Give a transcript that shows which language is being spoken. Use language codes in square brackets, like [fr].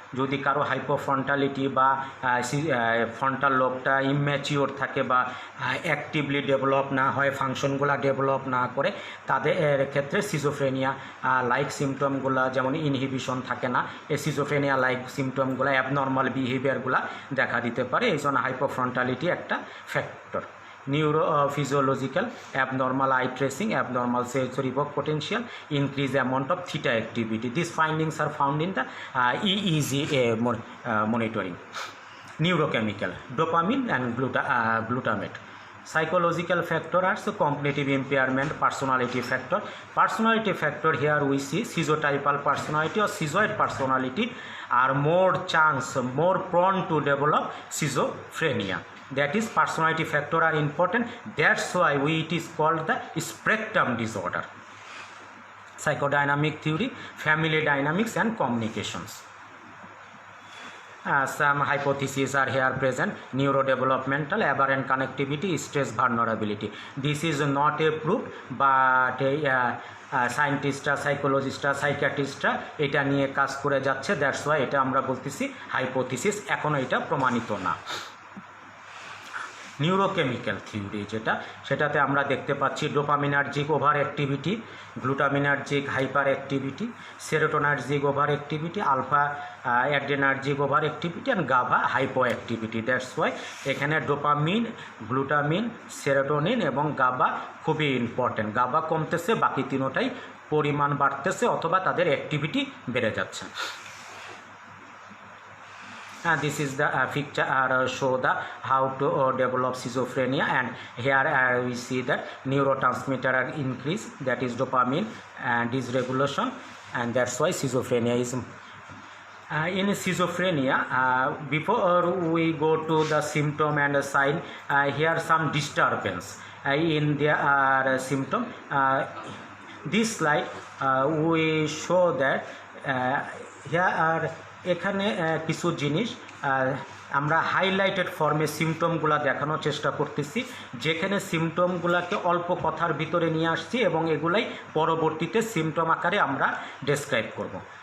[bn] যদি কারো হাইপোফ্রন্টালিটি বা ফ্রন্টাল লোবটা ইম্যাচিওর থাকে বা অ্যাক্টিভলি ডেভেলপ না হয়, ফাংশনগুলো ডেভেলপ না করে, তাদের ক্ষেত্রে সিজোফ্রেনিয়া লাইক সিমটমগুলো যেমন ইনহিবিশন থাকে না, এই সিজোফ্রেনিয়া লাইক সিমটমগুলো অ্যাবনর্মাল বিহেভিয়ারগুলো দেখা দিতে পারে। এই জন্য হাইপোফ্রন্টালিটি একটা factor. Neurophysiological, abnormal I tracing, abnormal sensory [en] potential, increase amount of theta activity. These findings are found in the EEG monitoring. Neurochemical, dopamine and glutamate. Psychological factor are so cognitive impairment, personality factor. Personality factor, here we see schizotypal personality or schizoid personality are more prone to develop schizophrenia. That is, personality factor are important. That's why it is called the spectrum disorder. Psychodynamic theory, family dynamics and communications. Some hypotheses are here present. Neurodevelopmental, aberrant connectivity, stress vulnerability. This is not a proof, but [bn] সায়েন্টিস্টরা, সাইকোলজিস্টরা, সাইকিয়াট্রিস্টরা এটা নিয়ে কাজ করে যাচ্ছে। [en] that's why [bn] এটা আমরা বলতেছি hypothesis, এখনও এটা প্রমাণিত না। নিউরোকেমিক্যাল থিওরি যেটা, সেটাতে আমরা দেখতে পাচ্ছি dopaminergic over activity, গ্লুটামিনার্জিক hyper activity, serotonergic over activity, alpha adrenergic over activity and গাভা hypo activity. [en] that's why [bn] এখানে ডোপামিন, গ্লুটামিন, সেরোটোনিন এবং গাভা খুবই ইম্পর্টেন্ট। গাভা কমতেছে, বাকি তিনোটাই পরিমাণ বাড়তেছে অথবা তাদের অ্যাক্টিভিটি বেড়ে যাচ্ছে। [en] This is the picture show the how to develop schizophrenia, and here we see that neurotransmitter are increase, that is dopamine and dysregulation, and that's why schizophrenia is in schizophrenia. Before we go to the symptom and the sign, here some disturbance in their symptom. This slide we show that here are [bn] এখানে কিছু জিনিস আমরা highlighted ফর্মে সিমটমগুলো দেখানোর চেষ্টা করতেছি, যেখানে সিমটমগুলোকে অল্প কথার ভিতরে নিয়ে আসছি এবং এগুলাই পরবর্তীতে সিমটম আকারে আমরা ডেসক্রাইব করব।